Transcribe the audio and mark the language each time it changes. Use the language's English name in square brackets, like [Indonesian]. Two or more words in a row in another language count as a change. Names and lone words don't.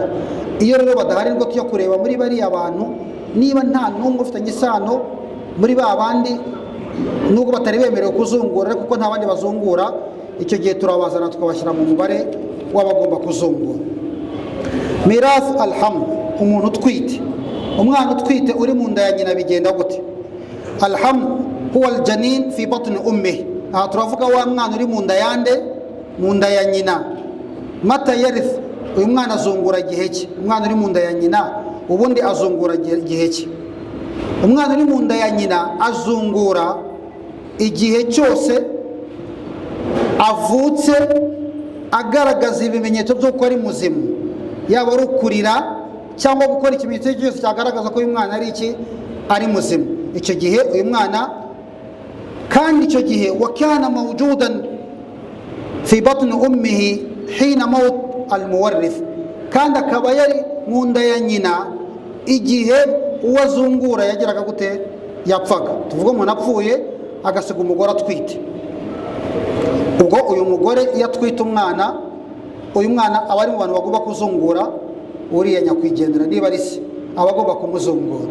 [Kinyarwanda] Iyo rero badahari, ngo tujya kureba muri bariya abantu niba nta n'umwe ufitanye isano muri ba bandi, nubwo batari bemerewe kuzungura, kuko nta bandi bazungura, icyo gihe turabazana tukabashyira mu mubare w'abagomba kuzungura. [Arabic] ميراث الحمل, [Kinyarwanda] umuntu utwite, umwana utwite uri mu nda ya nyina bigenda gute? [Arabic] الحمل هو الجنين في بطن أمه, [Kinyarwanda] aha turavuga wa mwana uri mu nda yande, mu nda ya nyina. [Arabic] متى يرث, [Kinyarwanda] uyu mwana azungura igihe ki? Umwana uri mu nda ya nyina ubundi azungura igihe ki? Umwana uri mu nda ya nyina azungura igihe cyose avutse agaragaza ibimenyetso by'uko ari muzima, yaba ari ukurira cyangwa gukora ikimenyetso cyose cyagaragaza ko uyu mwana ari iki, ari muzima. Icyo gihe uyu mwana, kandi icyo gihe [Arabic] وكان موجودا في بطن أمه حين موت المورث, [Kinyarwanda] kandi akaba yari mu nda ya nyina igihe uwo azungura yageraga gute, yapfaga. Tuvuga umuntu apfuye agasiga umugore atwite, ubwo uyu mugore iyo atwite umwana, uyu mwana aba ari mu bantu bagomba kuzungura uriya nyakwigendera, niba ari se aba agomba kumuzungura.